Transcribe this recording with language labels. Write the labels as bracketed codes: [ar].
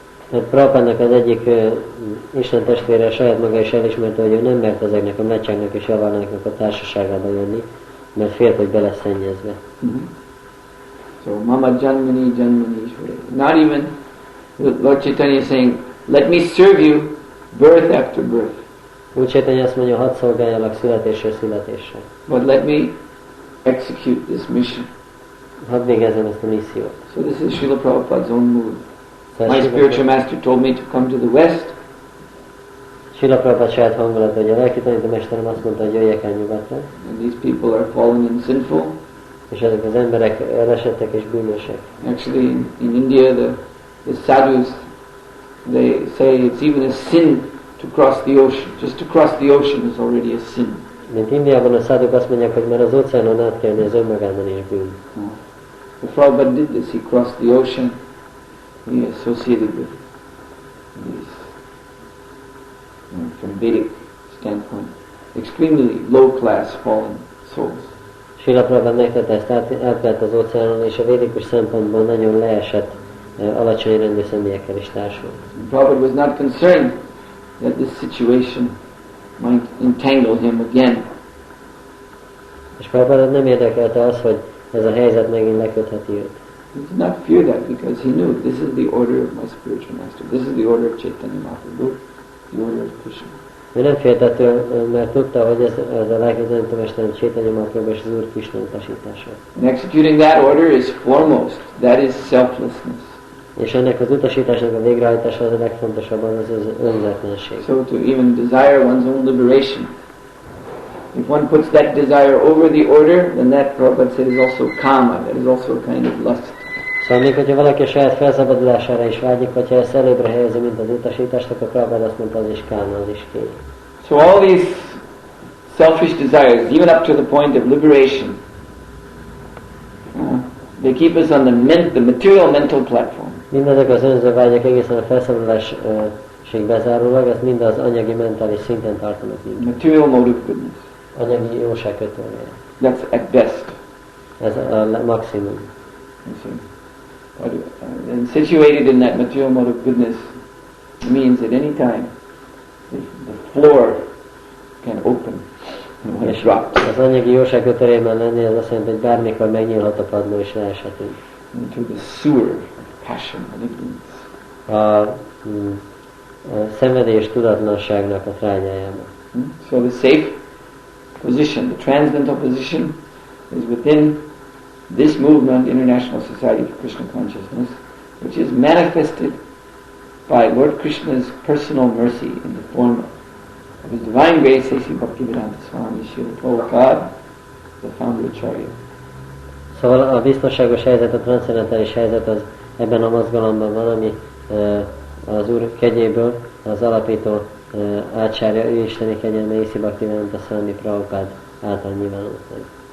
[hu] Tehát Prabhupádnak az egyik Isten testvére saját maga is elismerte, hogy ő nem mert ezeknek a mlecsáknak és javanáknak a társaságába jönni, mert félt, hogy be lesz szennyezve. [sa] So Mama Janmani Ishvara. [en] Not even Lord Chaitanya is saying, let me serve you birth after birth. [hu] Úr Chaitanya azt mondja, hadd szolgáljalak születésről születésre. [en] But let me execute this mission. [hu] Hadd végezzem ezt a missziót. [en] So this is Srila Prabhupada's own mood. My spiritual master told me to come to the West. [hu] Srila Prabhupada saját hangulat, hogy a lelki tanítómesterem azt mondta, hogy jöjjek el nyugatra. [en] And these people are fallen and sinful. [hu] És ezek az emberek elesettek és bűnösek. [en] Actually, in India, the sadhus, they say it's even a sin to cross the ocean. Just to cross the ocean is already a sin. [hu] Mint Indiában a száduk azt mondják, hogy már az óceánon átkelni az önmagában is bűn. [en] The Prabhupada did this. He crossed the ocean. He associated with these, from Vedic standpoint, extremely low-class fallen souls. [hu] Srila Prabhupada megtette ezt, átkelt az óceánon, és a védikus szempontból nagyon leesett, alacsony rendű személyekkel is társult. [en] Prabhupada was not concerned that this situation might entangle him again. [hu] És Prabhupada nem érdekelte az, hogy ez a helyzet megint lekötheti őt. [en] He did not fear that because he knew this is the order of my spiritual master. This is the order of Chaitanya Mahaprabhu, the order of Krishna. [hu] Ő nem félt ettől, mert tudta, hogy ez a lelki tanítómesterem Chaitanya Mahaprabhu és az Úr Krishna utasítása. [en] And executing that order is foremost. That is selflessness. [hu] És ennek az utasításnak a végrehajtása az a legfontosabb, az önzetlenség. [en] So to even desire one's own liberation. If one puts that desire over the order, then that, Prabhupada said, is also kama. That is also a kind of lust. [hu] Szóval még hogyha valaki a saját felszabadulására is vágyik, hogyha ezt előbbre helyezi, mint az utasítást, akkor Prabhupada azt mondta, az is káma, az is kény. [en] So all these selfish desires, even up to the point of liberation, they keep us on the material mental platform. [hu] Mindezek az önző vágyak egészen a felszabadulásig bezárólag, ezt mind az anyagi mentális szinten tartanak minket. [en] Material mode of goodness. [hu] Anyagi jóság kötője. [en] That's at best. [hu] Ez a maximum. [en] And situated in that material mode of goodness means at any time the floor can open when it drops. [hu] Az anyagi jóság kötőjében lenni, az azt jelenti, hogy bármikor megnyílhat a padló és leeshetünk. [en] Into the sewer of passion and ignorance. [hu] A szenvedély és tudatlanságnak a trágyájába. [en] So the safe position, the transcendental position, is within this movement, International Society for Krishna Consciousness, which is manifested by Lord Krishna's personal mercy in the form of His Divine Grace, A.C. Bhaktivedanta Swami Srila Prabhupada, the founder Acharya. [hu] Szóval a biztonságos helyzet, a transzcendentális helyzet az ebben a mozgalomban van, ami az Úr kegyéből, az alapító Acharya, ő isteni kegyelme, A.C. Bhaktivedanta Swami Prabhupada által nyilvánult meg.